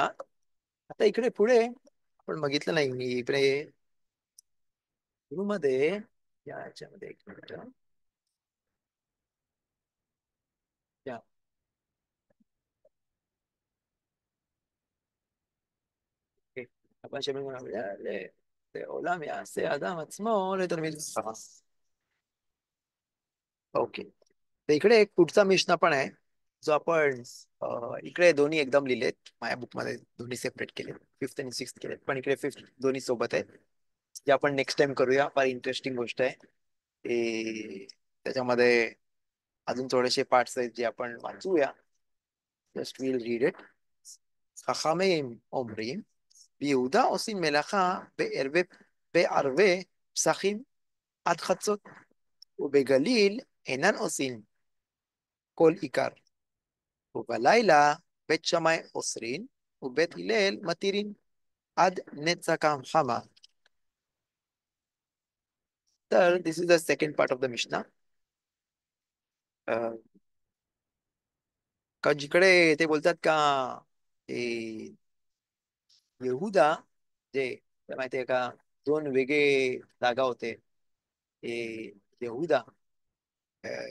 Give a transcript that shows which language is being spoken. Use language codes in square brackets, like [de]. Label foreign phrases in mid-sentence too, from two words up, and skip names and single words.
[mr] आता इकडे पुढे आपण बघितलं नाही मी इकडे मध्ये याच्यामध्ये एक मिनिट या ओके. आपण शेवटी म्हणूया [he] לעולם יעשה אדם עצמו לתלמיד חכם. [mr] ओके. तर इकडे एक पुढचा मिशना पण आहे जो आपण इकडे दोन्ही एकदम लिहिलेत माझ्या बुकमध्ये दोन्ही सेपरेट केले फिफ्थ आणि सिक्स्थ केलेत पण इकडे फिफ्थ दोन्ही सोबत आहेत जे आपण नेक्स्ट टाइम करूया फार इंटरेस्टिंग गोष्ट आहे त्याच्यामध्ये अजून थोडेसे पार्ट्स आहेत जे आपण वाचूया [en] just will read it [he] חכמים אומרים ביהודה עושים מלאכה בערבי פסחים עד חצות ובגליל אינן עושים כל עיקר ובלילה בית שמאי אוסרין ובית הלל מתירין עד נצח חמה. [en] तर this is the second part of the Mishna. [mr] का जिकडे ते बोलतात का ए, येहुदा जे माहितीये का दोन वेगळे जागा होते येहुदा अ,